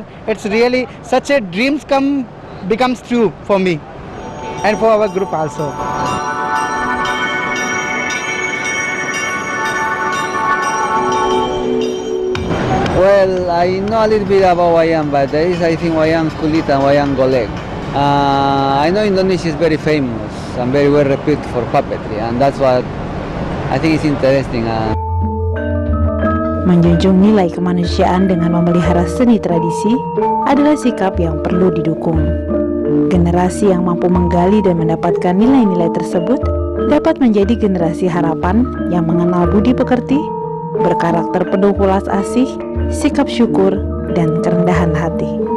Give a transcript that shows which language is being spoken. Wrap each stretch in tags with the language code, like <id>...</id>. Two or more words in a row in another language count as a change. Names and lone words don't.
<en>It's really such a dreams becomes true for me and for our group also. Well, I know a little bit about wayang, but there is, I think, wayang kulit and wayang golek. I know Indonesia is very famous and very well reputed for puppetry, and that's what I think is interesting.</en> <id>Menjunjung nilai kemanusiaan dengan memelihara seni tradisi adalah sikap yang perlu didukung. Generasi yang mampu menggali dan mendapatkan nilai-nilai tersebut dapat menjadi generasi harapan yang mengenal budi pekerti, berkarakter penuh welas asih, sikap syukur, dan kerendahan hati.</id>